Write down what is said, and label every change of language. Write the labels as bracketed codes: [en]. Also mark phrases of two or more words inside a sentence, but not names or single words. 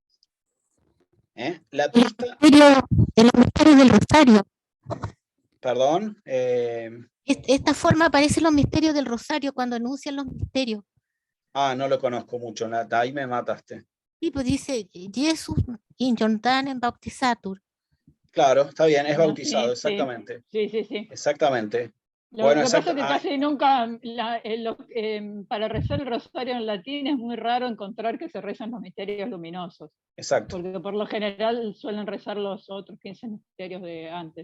[es] La pista... En los misterios del Rosario. Perdón. Esta forma aparece en los misterios del Rosario, cuando anuncian los misterios. No lo conozco mucho, ahí me mataste. Sí, pues dice, Jesús [la] in Jordanen bautizatur. [es] Claro, está bien, es bautizado, Sí, exactamente. Sí. Exactamente. Lo Bueno, que pasa exacto. es que casi nunca, para rezar el rosario en latín es muy raro encontrar que se rezan los misterios luminosos, Exacto. porque por lo general suelen rezar los otros 15 misterios de antes.